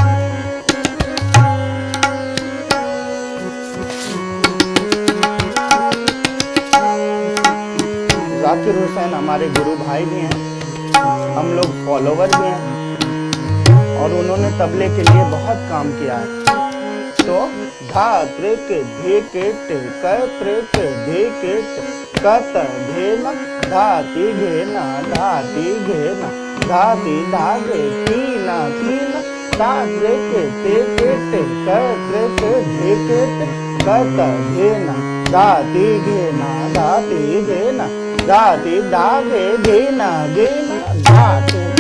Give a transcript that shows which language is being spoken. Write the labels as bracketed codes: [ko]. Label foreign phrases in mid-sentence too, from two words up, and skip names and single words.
[hi] जाकिर हुसैन हमारे गुरु भाई भी हैं, हम लोग फॉलोवर भी हैं और उन्होंने तबले के लिए बहुत काम किया है। तो धा त्रिक धे केट क त्रिक धे केट कत धेन धाति घेन धाति घेन धाति धागे तीन तीन धा त्रिक ते केट क त्रिक धे केट कत धेन धाति घेन धाति घेन धाति धागे घेन घेन धाति।